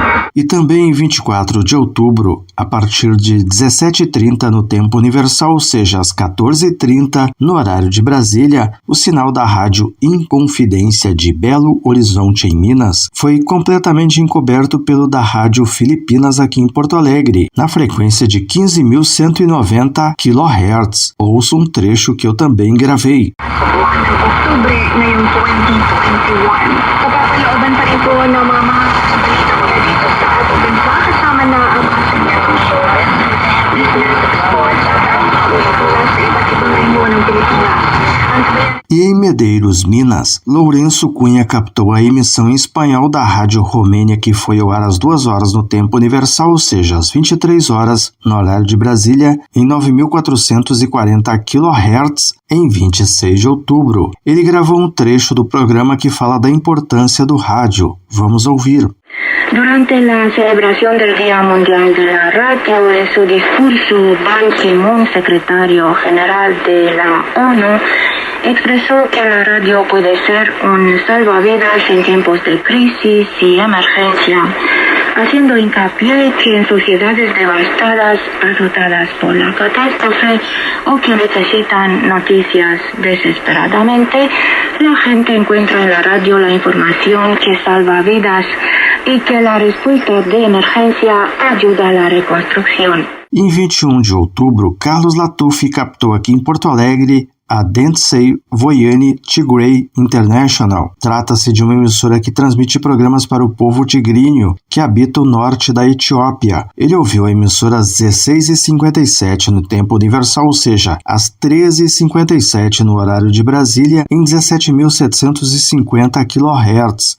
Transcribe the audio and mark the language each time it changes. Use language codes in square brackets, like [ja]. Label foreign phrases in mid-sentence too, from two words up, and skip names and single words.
[pt] E também em 24 de outubro, a partir de 17h30 no tempo universal, ou seja, às 14h30 no horário de Brasília, o sinal da rádio Inconfidência de Belo Horizonte, em Minas, foi completamente encoberto pelo da rádio Filipinas aqui em Porto Alegre, na frequência de 15.190 kHz. Ouça um trecho que eu também gravei. [tl] Oktubre ngayong 2021. Kapapalooban pa rin po ng mga kabalita mula dito sa ating bansa, kasama na ang mga [en] senior business, [tl] sports, at ang mula sa iba't ibang rehiyon ng Pilipinas. [pt] E em Medeiros, Minas, Lourenço Cunha captou a emissão em espanhol da Rádio Romênia, que foi ao ar às 2 horas no tempo universal, ou seja, às 23 horas no horário de Brasília, em 9.440 kHz, em 26 de outubro. Ele gravou um trecho do programa que fala da importância do rádio. Vamos ouvir. [es] Durante la celebración del Día Mundial de la Radio, en su discurso, Ban Ki-moon, secretario general de la ONU, expresó que la radio puede ser un salvavidas en tiempos de crisis y emergencia, haciendo hincapié que en sociedades devastadas, azotadas por la catástrofe o que necesitan noticias desesperadamente, la gente encuentra en la radio la información que salva vidas y que la respuesta de emergencia ayuda a la reconstrucción. [pt] Em 21 de outubro, Carlos Latuffi captou aqui em Porto Alegre a Dentsei Voyani Tigray International. Trata-se de uma emissora que transmite programas para o povo tigrinho que habita o norte da Etiópia. Ele ouviu a emissora às 16h57 no tempo universal, ou seja, às 13h57 no horário de Brasília, em 17.750 kHz.